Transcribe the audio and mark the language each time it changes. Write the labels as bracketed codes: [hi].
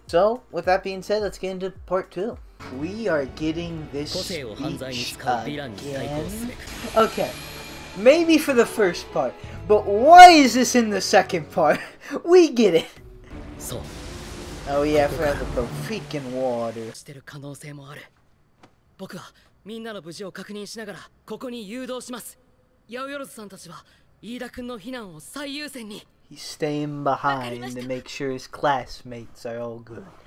[en] So, with that being said, let's get into part 2. We are getting this speech again. Okay, maybe for the first part, but why is this in the second part? We get it. Oh yeah, for the freaking water. [ja] みんなの無事を確認しながらここに誘導します。ヤオヨロズさんたちは飯田君の避難を最優先に。 [en] He's staying behind to make sure his classmates are all good.